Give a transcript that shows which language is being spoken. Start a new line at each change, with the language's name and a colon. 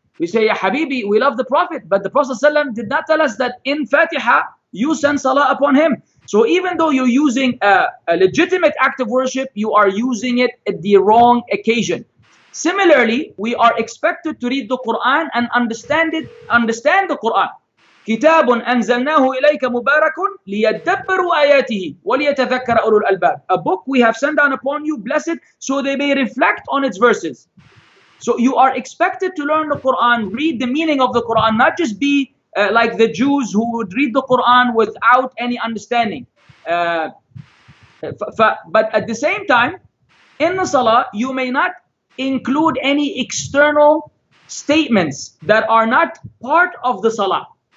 English: We say, Ya Habibi, we love the Prophet. But the Prophet ﷺ did not tell us that in Fatiha, you send salah upon him. So even though you're using a legitimate act of worship, you are using it at the wrong occasion. Similarly, we are expected to read the Quran and understand the Quran.
Arabic: كتاب أنزلناه إليك مبارك ليدبروا آياته وليتذكر أولو الألباب.
English: A book we have sent down upon you, blessed, so they may reflect on its verses. So you are expected to learn the Quran, read the meaning of the Quran, not just be like the Jews who would read the Quran without any understanding. But at the same time, in the Salah, you may not include any external statements that are not part of the Salah.